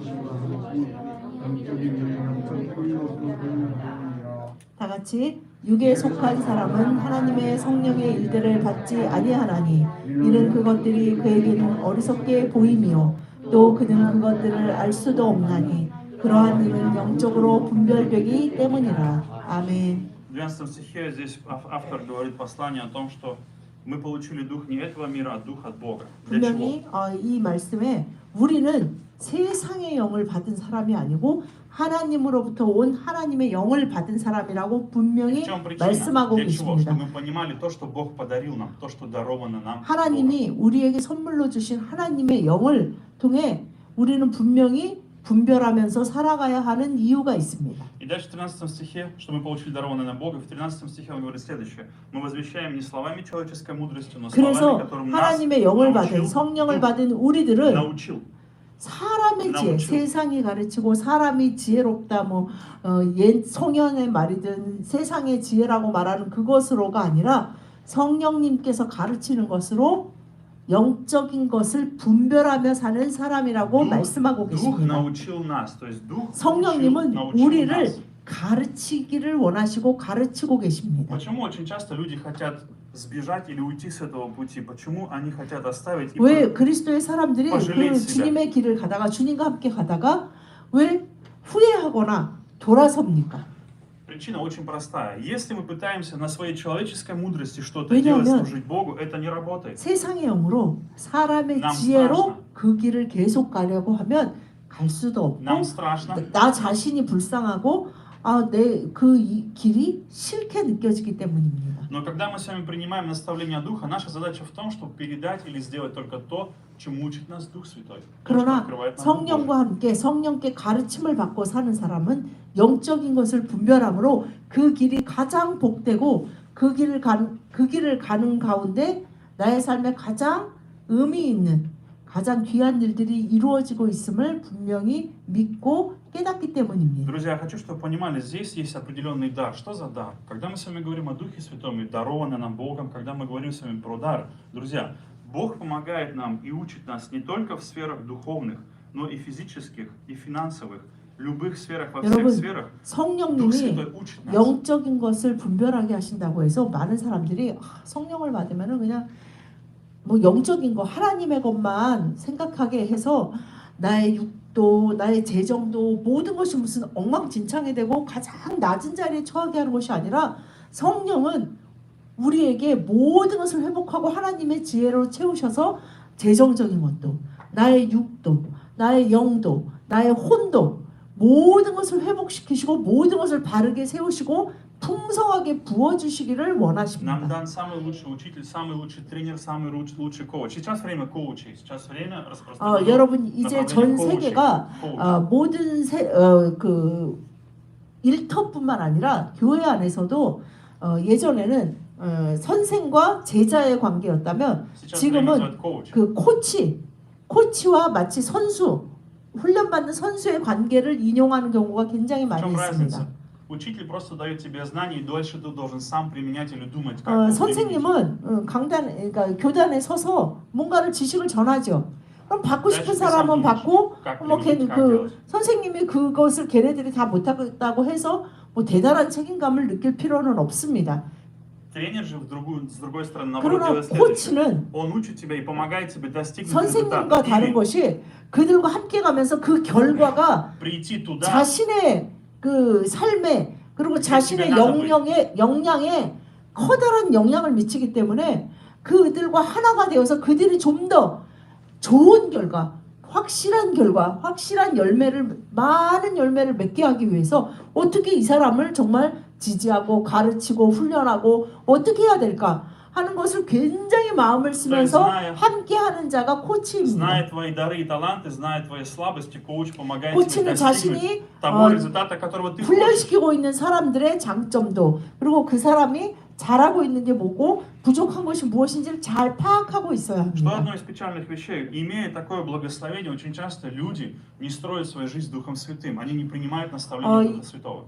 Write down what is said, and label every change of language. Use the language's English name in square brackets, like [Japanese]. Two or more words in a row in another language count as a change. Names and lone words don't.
[Korean] 다 같이 육에 속한 사람은 하나님의 성령의 일들을 받지 아니하나니 이는 그것들이 그에게는 어리석게 보임이요 또 그는 그것들을 알 수도 없나니 그러한 일은 영적으로 분별되기 때문이라. 아멘. [Russian] В 12 стихе здесь автор говорит послание о том, что мы получили дух не этого мира, а дух от Бога. Для чего? [Korean] 분명히 이 말씀에 우리는 세상의 영을 받은 사람이 아니고 하나님으로부터 온 하나님의 영을 받은 사람이라고 분명히 [Russian] В чем причина? [Korean] 말씀하고 [Russian] Для чего? [Korean] 계십니다. [Russian] Чтобы мы понимали то, что Бог подарил нам, то, что даровано нам. Богом. [Korean] 하나님이 우리에게 선물로 주신 하나님의 영을 통해 우리는 분명히 분별하면서 살아가야 하는 이유가 있습니다. [Russian] И дальше в 13 стихе, что мы получили дарованное нам Бога, в 13 стихе он говорит следующее. Мы возвещаем не словами человеческой мудрости, но словами, [Korean] 그래서 [Russian] которым нас [Korean] 하나님의 영을 받은 [Russian] научил, [Korean] 성령을 받은 우리들은 [Russian] научил. [Korean] 사람의 지혜, 나무죠. 세상이 가르치고 사람이 지혜롭다 옛 성현의 말이든 세상의 지혜라고 말하는 그것으로가 아니라 성령님께서 가르치는 것으로 영적인 것을 분별하며 사는 사람이라고 말씀하고 [Russian] Дух [Korean] 계십니다. [Russian] научил нас, то есть Дух [Korean] 성령님은 [Russian] научил [Korean] 우리를 [Russian] нас. [Korean] 가르치기를 원하시고 가르치고 계십니다. [Russian] Почему очень часто люди хотят сбежать или уйти с этого пути? Почему они хотят оставить и [Korean] 왜 그리스도의 사람들이 [Russian] пожалеть [Korean] 그 [Russian] себя? [Korean] 주님의 길을 가다가 주님과 함께 가다가 왜 후회하거나 돌아섭니까? [Russian] Причина очень простая. Если мы пытаемся на своей человеческой мудрости что-то [Korean] 왜냐하면 [Russian] делать, служить Богу, это не работает. [Korean] 세상의 영으로 사람의 남 지혜로 [Russian] страшно. [Korean] 그 길을 계속 가려고 하면 갈 수도 없고 [Russian] Нам страшно. [Korean] 나 자신이 불쌍하고 내 그 길이 싫게 느껴지기 때문입니다. [Russian] Но когда мы с вами принимаем наставление Духа, наша задача в том, чтобы передать или сделать только то, чему учит нас Дух Святой. То, что [Korean] 그러나 [Russian] открывает нам Дух [Korean] 성령과 함께 성령께 가르침을 받고 사는 사람은 영적인 것을 분별함으로 그 길이 가장 복되고 그 길을 가는 가운데 나의 삶에 가장 의미 있는 가장 귀한 일들이 이루어지고 있음을 분명히 믿고 깨닫기 때문입니다. [Russian] Друзья, я хочу, чтобы вы понимали, здесь есть определенный дар. Что за дар? Когда мы с вами говорим о Духе Святом и дарованном нам Богом, когда мы говорим с вами про дар, друзья, Бог помогает нам и учит нас не только в сферах духовных, но и физических, и финансовых, любых сферах, во всех [Korean] 여러분, [Russian] сферах. Дух [Korean] 성령님이 [Russian] Святой учит нас. [Korean] 영적인 것을 분별하게 하신다고 해서 많은 사람들이 성령을 받으면은 그냥 영적인 거 하나님의 것만 생각하게 해서 나의 육도 나의 재정도 모든 것이 무슨 엉망진창이 되고 가장 낮은 자리에 처하게 하는 것이 아니라 성령은 우리에게 모든 것을 회복하고 하나님의 지혜로 채우셔서 재정적인 것도 나의 육도 나의 영도 나의 혼도 모든 것을 회복시키시고 모든 것을 바르게 세우시고 풍성하게 부어주시기를 [Russian] Нам [Korean] 원하십니다. [Russian] дан самый лучший учитель, самый лучший тренер, самый лучший коуч. Сейчас время коучей, сейчас время распространено. [Korean] 여러분 이제 전 [Russian] направление [Korean] 세계가 [Russian] коучей. [Korean] 모든 그 일터뿐만 아니라 교회 안에서도 예전에는 선생과 제자의 관계였다면 [Russian] Сейчас время [Korean] 지금은 [Russian] называют коуч. [Korean] 그 코치와 마치 선수, 훈련받는 선수의 관계를 인용하는 경우가 굉장히 [Russian] В [Korean] 많이 [Russian] чем разница? [Korean] 있습니다. [Russian] Учитель просто дает тебе знания, и дальше ты должен сам применять или думать, как его применить. [Korean] 선생님은 그러니까 교단에 서서 뭔가를 지식을 전하죠. 그럼 받고 싶은 [Russian] Дальше ты [Korean] 사람은 [Russian] сам думаешь, [Korean] 받고 [Russian] как [Korean] 뭐 [Russian] применить, как [Korean] 그 [Russian] делать. [Korean] 선생님이 그것을 걔네들이 다 못하겠다고 해서 뭐 대단한 책임감을 느낄 필요는 없습니다. [Russian] Тренер же с другой стороны, наоборот, [Korean] 그러나 [Russian] делает следующее. [Korean] 코치는 [Russian] Он учит тебя и помогает тебе достигнуть [Korean] 선생님과 [Russian] результата. [Korean] 다른 [Russian] Или [Korean] 것이 그들과 함께 가면서 그 결과가 [Russian] прийти туда, [Korean] 자신의 그 삶에 그리고 자신의 역량에 커다란 영향을 미치기 때문에 그들과 하나가 되어서 그들이 좀 더 좋은 결과, 확실한 결과, 확실한 많은 열매를 맺게 하기 위해서 어떻게 이 사람을 정말 지지하고 가르치고 훈련하고 어떻게 해야 될까 하는 것을 굉장히 마음을 쓰면서 함께하는 자가 코치입니다. [Russian] зная твои дары и таланты, зная твои слабости, коуч помогает тебе [Korean] 코치는 [Russian] достигнуть [Korean] 자신이 [Russian] того результата, которого ты хочешь. [Korean] 훈련시키고 있는 사람들의 장점도 그리고 그 사람이 잘하고 있는 게 뭐고 부족한 것이 무엇인지를 잘 파악하고 있어야 [Russian] Что [Korean] 합니다. [Russian] одно из печальных вещей, имея такое благословение, очень часто люди не строят свою жизнь Духом Святым, они не принимают наставления Духа Святого.